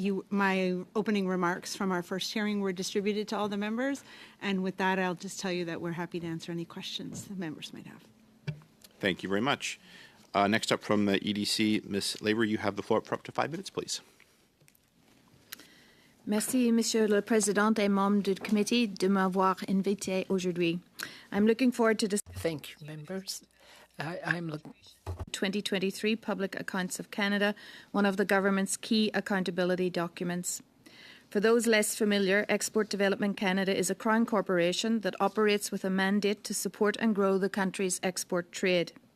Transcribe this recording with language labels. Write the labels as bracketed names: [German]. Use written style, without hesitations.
[English] My opening remarks from our first hearing were distributed to all the members, and with that, I'll just tell you that we're happy to answer any questions the members might have. Thank you very much. Next up from the EDC, Ms. Lavery, you have the floor for up to 5 minutes, please. [French] Merci, Monsieur le Président et membres du committee, de m'avoir invité aujourd'hui. [English] I'm looking forward to this. Thank you, members. I'm looking. 2023 Public Accounts of Canada, one of the government's key accountability documents. For those less familiar, Export Development Canada is a Crown corporation that operates with a mandate to support and grow the country's export trade.